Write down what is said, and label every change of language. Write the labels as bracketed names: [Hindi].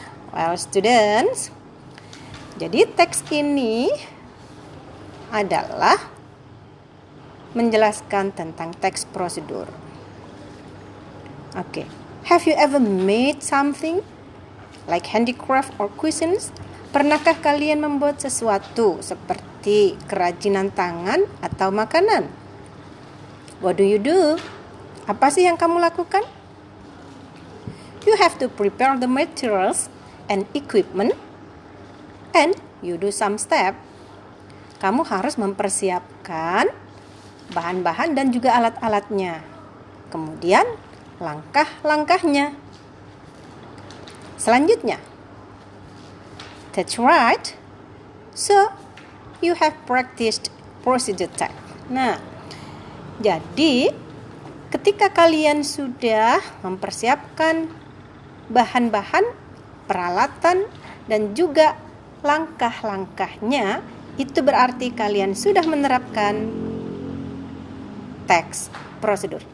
[English] Well, students, [Indonesian] jadi teks ini adalah menjelaskan tentang teks prosedur. [English] Okay. Have you ever made something like handicraft or cuisines? [Indonesian] Pernahkah kalian membuat sesuatu seperti kerajinan tangan atau makanan? [English] What do? [Indonesian] Apa sih yang kamu lakukan? [English] You have to prepare the materials and equipment, and you do some step. [Indonesian] Kamu harus mempersiapkan bahan-bahan dan juga alat-alatnya. Kemudian langkah-langkahnya. Selanjutnya, [English] that's right. So, you have practiced procedure text. [Indonesian] Nah, jadi ketika kalian sudah mempersiapkan bahan-bahan, peralatan, dan juga langkah-langkahnya, itu berarti kalian sudah menerapkan teks prosedur.